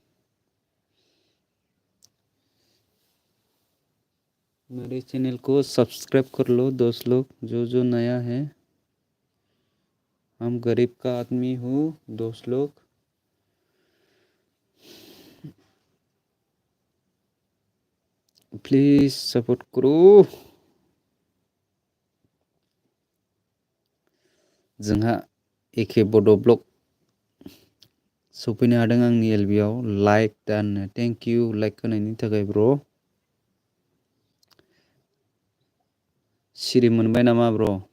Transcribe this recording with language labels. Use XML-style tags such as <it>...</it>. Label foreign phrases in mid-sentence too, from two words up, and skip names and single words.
<hi>मेरे चैनल को सब्सक्राइब कर लो दोस्त लोग, जो नया है। हम गरीब का आदमी हूँ दोस्त लोग। प्लीज़ सपोर्ट करो।</hi> <brx>जोंहा एके बड' ब्लग सफैनो हादों आंनि एलबियाव लाइक दाननो।</brx> <en>thank you</en> <brx>लाइक होनायनि थाखाय ब्र'। सिरि मोनबाय नामा ब्र'?</brx>